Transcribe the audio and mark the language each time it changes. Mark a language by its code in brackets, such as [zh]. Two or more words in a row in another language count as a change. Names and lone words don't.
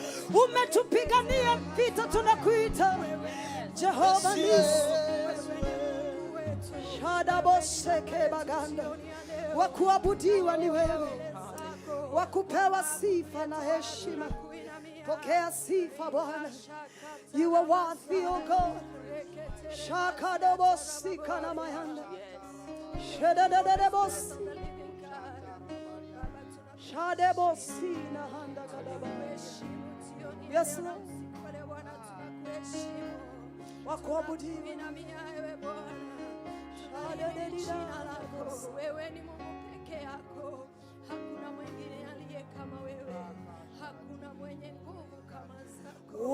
[sw] Umetupigania vita, tunakuita Jehova Nisi. Adaboseke baganda. Wakuabudiwa ni wewe. Wakupewa sifa na heshima. Pokea sifa Bwana. [en] You are worthy, O God. Shakadobosika na mayanda. Shedededebosi. Shadebosi na handa kadaba. Yes, Lord. [sw] Wakuabudiwa. Wewe ni Mungu peke yako. Hakuna mwingine aliye kama wewe. Hakuna mwenye nguvu kama zako.